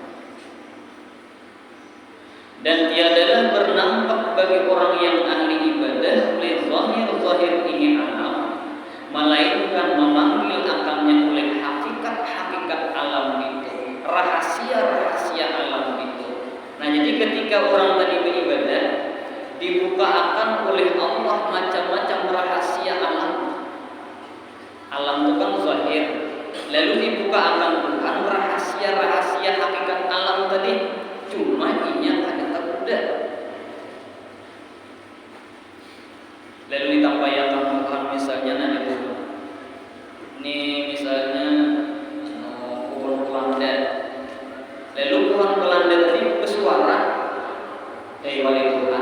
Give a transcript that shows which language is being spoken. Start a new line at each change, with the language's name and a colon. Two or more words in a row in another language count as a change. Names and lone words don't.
Indonesian: Dan tiadalah bernampak bagi orang yang ahli ibadah zahir ini alam, melainkan memanggil akannya oleh hakikat-hakikat alam itu, rahasia-rahasia alam itu. Nah jadi ketika orang tadi beribadah, dibuka akan oleh Allah macam-macam rahasia alam. Alam itu kan zahir, lalu dibuka akan Tuhan rahasia-rahasia hakikat alam tadi, cuma
Banjar: inya kada
Indonesian: tergoda. Lalu ditampaikan Tuhan misalnya nanya Tuhan, ini misalnya pohon kelanda, lalu pohon kelanda tadi bersuara, hai wali Tuhan.